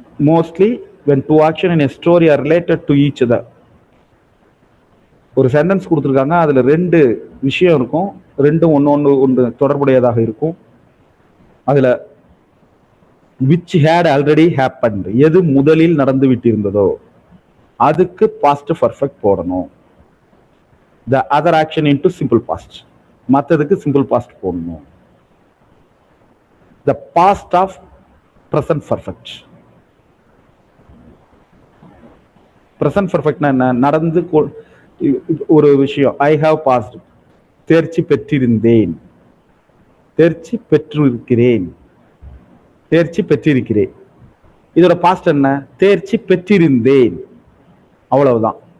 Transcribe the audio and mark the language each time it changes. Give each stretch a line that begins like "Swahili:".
Tamil: Mostly
English: when two action in a story are related to each other,
Tamil: ஒரு sentence கொடுத்துருக்காங்க, அதுல 2 விஷயம் இருக்கும், ரெண்டும் ஒன்று தொடர்புடையதாக இருக்கும். அதுல
English: which had already happened,
Tamil: எது முதலில் நடந்து விட்டிருந்ததோ அதுக்கு பாஸ்ட் பர்ஃபெக்ட் போடணும்.
English: the other action into simple past,
Tamil: மற்றதுக்கு simple past போடணும்.
English: the past of present perfect.
Tamil: present perfect என்ன, நடந்து ஒரு விஷயம்.
English: I have passed,
Tamil: தேர்ச்சி பெற்றிருந்தேன், தேர்ச்சி பெற்றிருக்கிறேன், தேர்ச்சி பெற்றிருக்கிறேன். இதோட பாஸ்ட் என்ன, தேர்ச்சி பெற்றிருந்தேன். அவ்வளவுதான்.